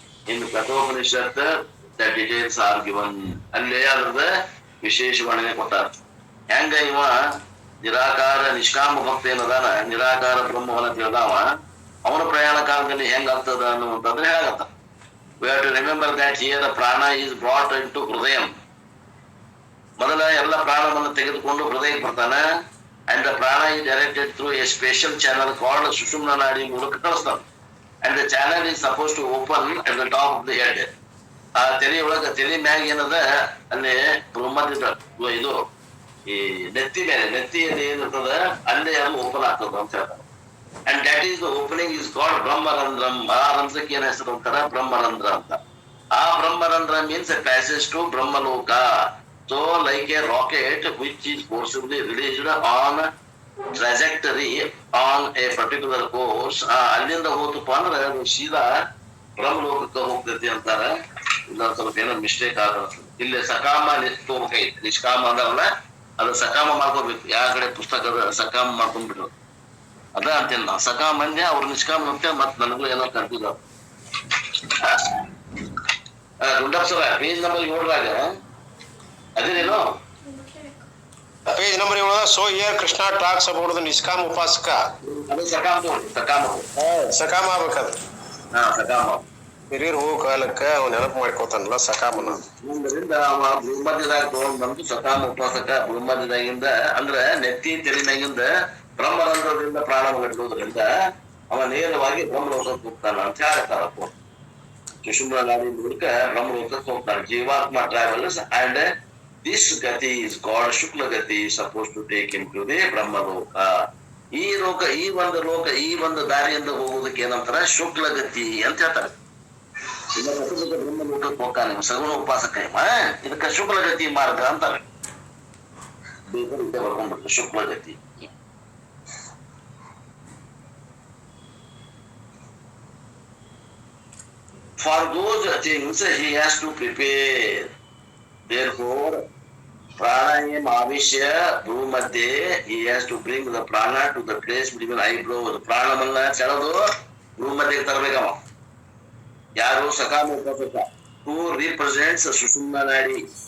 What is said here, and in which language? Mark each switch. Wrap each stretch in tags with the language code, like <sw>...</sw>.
<kn>ಇನ್ನು</kn> <en>Kathopanishad the details are given,</en> <kn>ಅಲ್ಲೇ ಅದ್ರದ ವಿಶೇಷ ವರ್ಣನೆ ಕೊಟ್ಟಾರ. ಹೆಂಗ ಇವ ನಿರಾಕಾರ ನಿಷ್ಕಾಮ ಭಕ್ತ ಏನದಾನ, ನಿರಾಕಾರ ಬ್ರಹ್ಮವನ್ನ ತಿಳಿದಾವ, ಅವನ ಪ್ರಯಾಣ ಕಾಲದಲ್ಲಿ ಹೆಂಗ ಆಗ್ತದ ಅನ್ನುವಂಥದ್ರೆ ಹೇಳಾಗತ್ತ.</kn> <en>We have to remember that here the prana is brought into hridaya.</en> <kn>ಮೊದಲ ಎಲ್ಲ ಪ್ರಾಣವನ್ನು ತೆಗೆದುಕೊಂಡು ಹೃದಯಕ್ಕೆ ಬರ್ತಾನ.</kn> <en>and the prana is directed through a special channel called</en> <kn>ಸುಷುಮ್ನ ನಾಡಿ ಮೂಲಕ ಕಳಿಸ್ತಾನ.</kn> <en>and the channel is supposed to open at the top of the head.</en> <kn>ಆ ತೆರೆ ಒಳಗ, ತೆರೆ ಮ್ಯಾಗ ಏನದ ಅಲ್ಲಿ ಬ್ರಹ್ಮದಿಂದ ಇದು ಈ ನೆತ್ತಿಯಲ್ಲಿ ಏನಿರ್ತದ ಅಲ್ಲೇ ಅದು ಓಪನ್ ಆಗ್ತದ ಅಂತ ಹೇಳ್ತಾರೆ.</kn> <en>and that is the opening is called brahmarandhram.</en> <kn>ಆ ರಂಧ್ರಕ್ಕೆ ಏನ್ ಹೆಸರು ಅಂತಾರ, ಬ್ರಹ್ಮರಂಧ್ರ ಅಂತ.</kn> <en>ಆ brahmarandhra means a passage to Brahmaloka. So like a rocket which is forcibly released on trajectory on a particular course,</en> <kn>ಅಲ್ಲಿಂದ ಹೋತಪ್ಪ ಅಂದ್ರೆ ಅದು ಸೀದಾ ಬ್ರಹ್ಮಲೋಕಕ್ಕೆ ಹೋಗ್ತೈತಿ ಅಂತಾರ. ಇಲ್ಲ ಸ್ವಲ್ಪ ಏನೋ ಮಿಸ್ಟೇಕ್ ಆಗತ್ತೆ ಇಲ್ಲಿ. ಸಕಾಮ ತಗೋಬೇಕೈತಿ, ನಿಷ್ಕಾಮ ಅಂದಾರಲ್ಲ ಅದು ಸಕಾಮ ಮಾಡ್ಕೋಬೇಕು. ಯಾವ ಕಡೆ ಪುಸ್ತಕದ ಸಕಾಮ ಮಾಡ್ಕೊಂಡ್ಬಿಟ್ರು ಅದ ಅಂತೇನ ನಾ. ಸಕಾಮ ಮಂದಿ ಅವ್ರು ನಿಷ್ಕಾಮ ಹೋಗ್ತೇ, ಮತ್ ನನಗೂ ಏನೋ ಕನ್ಫ್ಯೂಸ್ ಆಗ. ಗುಂಡಪ್ಪ ಸರ page number 7ರಾಗ ಅದೇನೇನು</kn> <en>Page number 7 so here Krishna talks about the nishkama upasaka.</en> <kn>ಅದು ಸಕಾಮ ಸಕಾಮ ಆಗ್ಬೇಕದು. ಸಕಾಮ ಹಿರಿಯರ್ ಹೋಗೋ ಕಾಲಕ್ಕ ಅವ್ ನೆನಪು ಮಾಡ್ಕೋತಾನಲ್ಲ ಸಕಾಮನ. ಅದರಿಂದ ಅವ ಬ್ರಹ್ಮದ್ಯದಾಗ ತಗೊಂಡ್ ಬಂದು ಸಕಾಮ ಉಪಾಸಕ. ಬ್ರಹ್ಮದ್ಯದಾಗಿಂದ ಅಂದ್ರ ನೆತ್ತಿ ತೆಲಿನಾಗಿಂದ ಬ್ರಹ್ಮರಂಧ್ರದಿಂದ ಪ್ರಾಣ ಬಿಡುವುದರಿಂದ ಅವ ನೇರವಾಗಿ ಬ್ರಹ್ಮಲೋಕಕ್ಕೆ ಹೋಗ್ತಾನ ಅಂತ ಹೇಳ್ತಾರಪ್ಪ. ಸುಷುಮ್ನ ನಾಡಿ ಮೂಲಕ ಬ್ರಹ್ಮಲೋಕಕ್ಕೆ ಹೋಗ್ತಾನೆ.</kn> <en>Jivatma travels and this gati is called shukla gati, is supposed to take him to the brahmaloka.</en> <kn>ಈ ಲೋಕ, ಈ ಒಂದು ಲೋಕ, ಈ ಒಂದು ದಾರಿಯಿಂದ ಹೋಗುವುದಕ್ಕೆ ಏನಂತಾರ, ಶುಕ್ಲ ಗತಿ ಅಂತ ಹೇಳ್ತಾರೆ. ಬ್ರಹ್ಮಲೋಕಕ್ಕೆ ಹೋಗ್ತಾನೆ ಸಗುಣ ಉಪಾಸಕ. ಇದಕ್ಕೆ ಶುಕ್ಲ ಗತಿ ಮಾರ್ಗ ಅಂತಾರೆ. ಬರ್ಕೊಂಡ್ಬಿಟ್ಟು ಶುಕ್ಲ ಗತಿ.</kn> <en>For those things he has to prepare. Therefore, pranayam avishya bhumadhe, he has to bring the prana to the place between eyebrows.</en> <kn>ಪ್ರಾಣವನ್ನ ಸೆಳೆದು ಭೂಮಧ್ಯಕ್ಕೆ ತರಬೇಕವ. ಯಾರು ಸಕಾಮ ಉಪಾಸಕ.</kn> <en>Who represents sushumna nadi.</en>